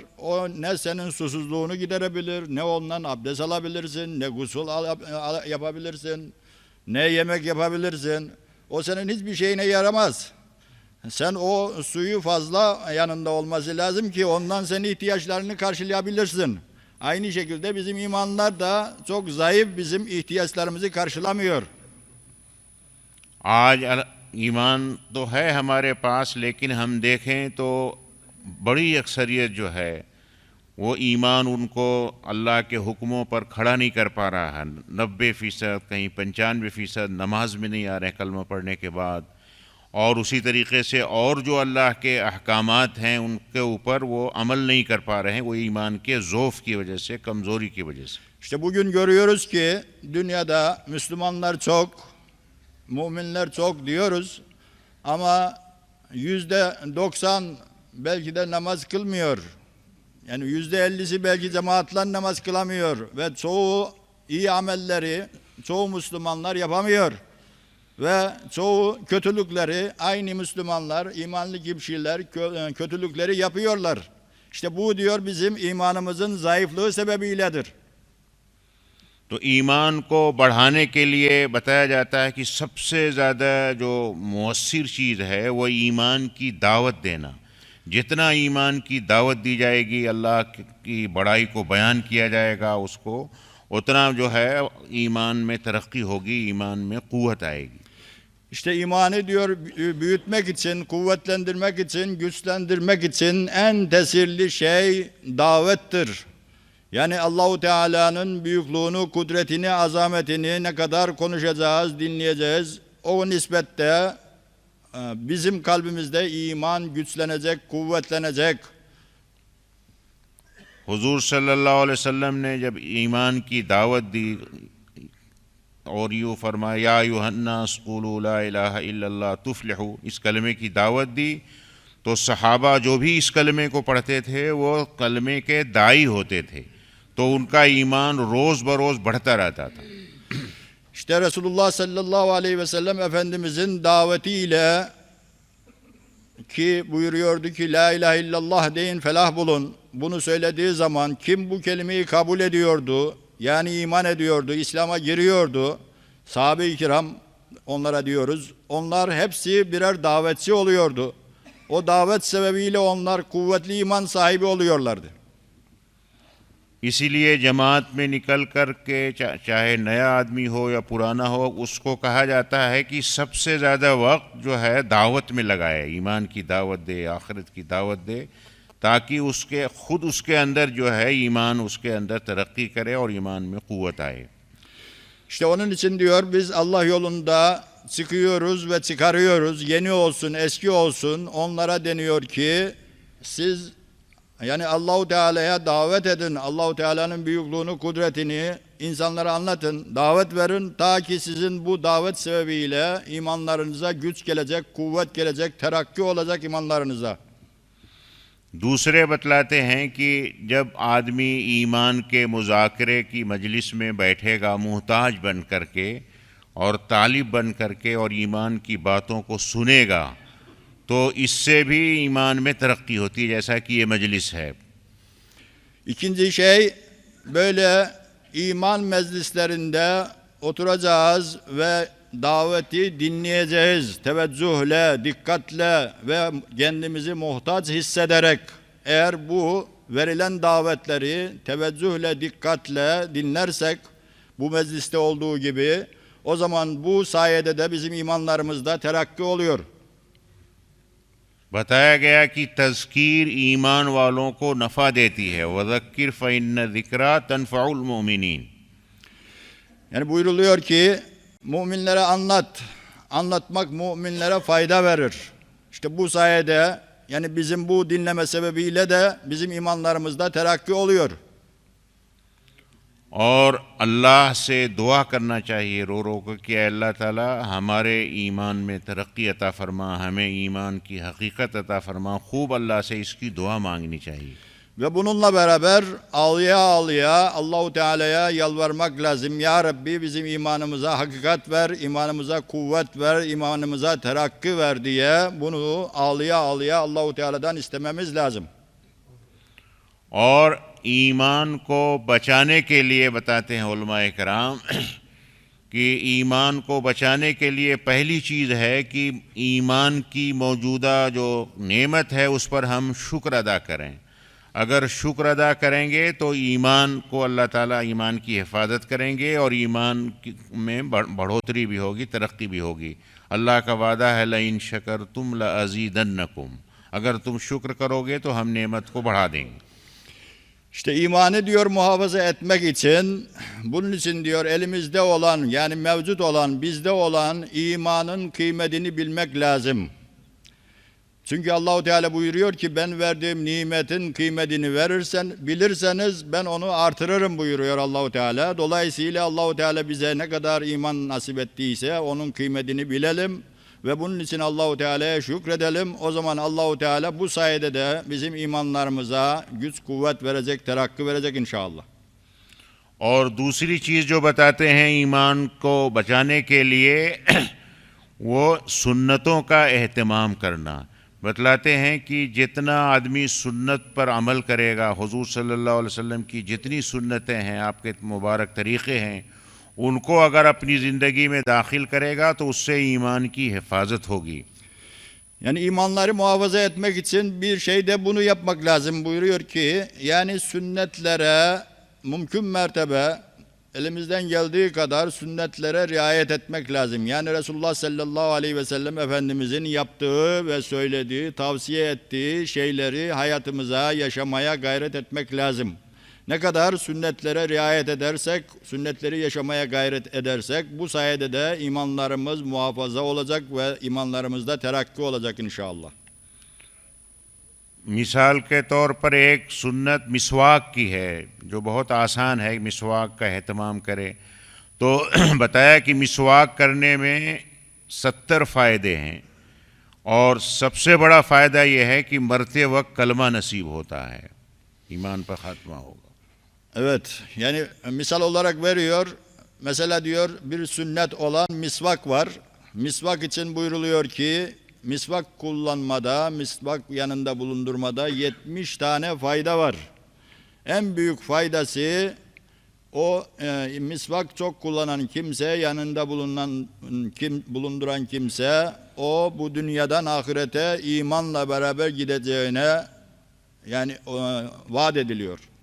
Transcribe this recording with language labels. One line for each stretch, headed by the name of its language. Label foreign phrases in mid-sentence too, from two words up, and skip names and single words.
Turkish: O ne senin susuzluğunu giderebilir, ne ondan abdest alabilirsin, ne gusül yapabilirsin, ne yemek yapabilirsin. O senin hiçbir şeyine yaramaz. Sen o suyu fazla yanında olması lazım ki ondan senin ihtiyaçlarını karşılayabilirsin. Aynı şekilde bizim imanlar da çok zayıf, bizim ihtiyaçlarımızı karşılamıyor.
Hindi: आज ईमान तो है हमारे पास, लेकिन हम देखें तो बड़ी अक्सरियत जो है वो ईमान उनको अल्लाह के हुक्मों पर खड़ा नहीं कर पा रहा है। 90%, कहीं 95% नमाज में नहीं आ रहे कलमा पढ़ने के बाद, और उसी तरीक़े से और जो अल्लाह के अहकामात हैं उनके ऊपर वो अमल नहीं कर पा रहे हैं, वो ईमान के ज़ोफ़ की वजह से, कमज़ोरी की वजह से।
Turkish: İşte bugün görüyoruz ki dünyada Müslümanlar çok, müminler çok diyoruz ama %90 belki de namaz kılmıyor. Yani %50'si belki cemaatler namaz kılamıyor ve çoğu iyi amelleri çoğu Müslümanlar yapamıyor. Ve çoğu kötülükleri aynı Müslümanlar, imanlı kişiler kötülükleri yapıyorlar. İşte bu diyor bizim imanımızın zayıflığı sebebiyledir.
Hindi: तो ईमान को बढ़ाने के लिए बताया जाता है कि सबसे ज़्यादा जो मौसर चीज़ है वो ईमान की दावत देना। जितना ईमान की दावत दी जाएगी, अल्लाह की बड़ाई को बयान किया जाएगा उसको, उतना जो है ईमान में तरक्की होगी, ईमान में क़ुव्वत आएगी।
Turkish: İşte imanı diyor büyütmek için, kuvvetlendirmek için, güçlendirmek için en tesirli şey davettir. Yani Allahu Teala'nın büyüklüğünü, kudretini, azametini ne kadar konuşacağız, dinleyeceğiz. O nispette bizim kalbimizde iman güçlenecek, kuvvetlenecek.
Hindi: हुजूर
Arabic: صلى الله عليه وسلم
Hindi: ने जब ईमान की दावत दी और यूँ फरमाया
Arabic: يا أيها الناس قولوا لا إله إلا الله تفلحوا,
Hindi: इस कलमे की दावत दी, तो सहाबा जो भी इस कलमे को पढ़ते थे वो कलमे के दाई होते थे, तो उनका ईमान रोज़ बरोज़ बढ़ता रहता था।
Turkish: İşte Resulullah
Arabic: صلى الله عليه وسلم
Turkish: Efendimizin davetiyle ki buyuruyordu ki
Arabic: لا إله إلا الله
Turkish: deyin felah bulun. Bunu söylediği zaman kim bu kelimeyi kabul ediyordu, yani iman ediyordu, İslam'a giriyordu, sahabe-i kiram onlara diyoruz, onlar hepsi birer davetçi oluyordu. O davet sebebiyle onlar kuvvetli iman sahibi oluyorlardı.
Hindi: इसीलिए जमात में निकल कर के चाहे नया आदमी हो या पुराना हो, उसको कहा जाता है कि सबसे ज़्यादा वक्त जो है दावत में लगाए, ईमान की दावत दे, आखिरत की दावत दे, ताकि उसके अंदर जो है ईमान उसके अंदर तरक्की करे और ईमान में क़ुव्वत आए।
Turkish: İşte onun için diyor biz Allah yolunda çıkıyoruz ve çıkarıyoruz. Yeni olsun, eski olsun, onlara deniyor ki siz yani Allahu Teala'ya davet edin. Allahu Teala'nın büyüklüğünü, kudretini insanlara anlatın, davet verin ta ki sizin bu davet sebebiyle imanlarınıza güç gelecek, kuvvet gelecek, terakki olacak imanlarınıza.
Hindi: दूसरे बतलाते हैं कि जब आदमी ईमान के मुज़ाकरे की मजलिस में बैठेगा मुहताज बन करके और तालिब बन करके और ईमान की बातों को सुनेगा, तो इससे भी ईमान में तरक्की होती है, जैसा कि ये मजलिस है।
Turkish: İkinci şey, böyle iman meclislerinde oturacağız ve daveti dinleyeceğiz. Teveccühle, dikkatle ve kendimizi muhtaç hissederek. Eğer bu verilen davetleri teveccühle, dikkatle dinlersek, bu mecliste olduğu gibi, o zaman bu sayede de bizim imanlarımızda terakki oluyor.
Hindi: बताया गया कि तज़कीर ईमान वालों को नफ़ा देती है,
Arabic: وذكر فإن الذكرى تنفع المؤمنين.
Turkish: Yani buyruluyor ki müminlere anlat, anlatmak müminlere fayda verir. İşte bu sayede yani bizim bu dinleme sebebiyle de bizim imanlarımızda terakki oluyor.
Hindi: और अल्लाह से दुआ करना चाहिए रो रो कर कि अल्लाह ताला हमारे ईमान में तरक्की अता फरमा, हमें ईमान की हकीकत अता फरमा। खूब अल्लाह से इसकी दुआ मांगनी चाहिए।
Turkish: Ve bununla beraber ağlaya ağlaya Allahu Teala'ya yalvarmak lazım. Ya Rabbi bizim imanımıza hakikat ver, imanımıza kuvvet ver, imanımıza terakki ver diye bunu ağlaya ağlaya Allahu Teala'dan istememiz lazım.
Hindi: और ईमान को बचाने के लिए बताते हैं उलमाए कराम कि ईमान को बचाने के लिए पहली चीज़ है कि ईमान की मौजूदा जो नेमत है उस पर हम शुक्र अदा करें। अगर शुक्र अदा करेंगे तो ईमान को अल्लाह ताला ईमान की हिफाजत करेंगे और में बढ़ोतरी भी होगी, तरक्की भी होगी। अल्लाह का वादा है
Arabic: لئن شكرتم لأزيدنكم,
Hindi: अगर तुम शुक्र करोगे तो हम नेमत को बढ़ा देंगे।
Turkish: İşte imanı diyor muhafaza etmek için, bunun için diyor elimizde olan, yani mevcut olan, bizde olan imanın kıymetini bilmek lazım. Çünkü Allahu Teala buyuruyor ki ben verdiğim nimetin kıymetini bilirseniz ben onu artırırım buyuruyor Allahu Teala. Dolayısıyla Allahu Teala bize ne kadar iman nasip ettiyse onun kıymetini bilelim ve bunun için Allahu Teala'ya şükredelim. O zaman Allahu Teala bu sayede de bizim imanlarımıza güç kuvvet verecek, terakki verecek inşallah.
Hindi: और दूसरी चीज़ जो बताते हैं ईमान को बचाने के लिए वो सुन्नतों का एहतमाम करना। बतलाते हैं कि जितना आदमी सुन्नत पर अमल करेगा, हुजूर
Arabic: صلى الله عليه وسلم
Hindi: की जितनी सुन्नतें हैं, आपके मुबारक तरीक़े हैं, उनको अगर अपनी ज़िंदगी में दाखिल करेगा तो उससे ईमान की हिफाजत होगी।
Turkish: Yani imanları muhafaza etmek için bir şey de bunu yapmak lazım buyuruyor ki, yani sünnetlere mümkün mertebe elimizden geldiği kadar sünnetlere riayet etmek lazım. Yani Resulullah
Arabic: صلى الله عليه وسلم
Turkish: Efendimizin yaptığı ve söylediği, tavsiye ettiği şeyleri hayatımıza yaşamaya gayret etmek lazım. Ne kadar sünnetlere riayet edersek, sünnetleri yaşamaya gayret edersek bu sayede de imanlarımız muhafaza olacak ve imanlarımızda terakki olacak inşallah.
Hindi: मिसाल के तौर पर एक सुन्नत मिसवाक की है जो बहुत आसान है, मिसवाक का एहतमाम करें। तो बताया कि मिसवाक करने में 70 फ़ायदे हैं और सबसे बड़ा फ़ायदा यह है कि मरते वक्त कलमा नसीब होता है, ईमान पर ख़ात्मा होगा।
Turkish: Evet, yani misal olarak veriyor. Mesela diyor bir sünnet olan misvak var. Misvak için buyruluyor ki misvak kullanmada, misvak yanında bulundurmada 70 tane fayda var. En büyük faydası o misvak çok kullanan kimse, yanında bulunduran kimse o bu dünyadan ahirete imanla beraber gideceğine yani vaat ediliyor.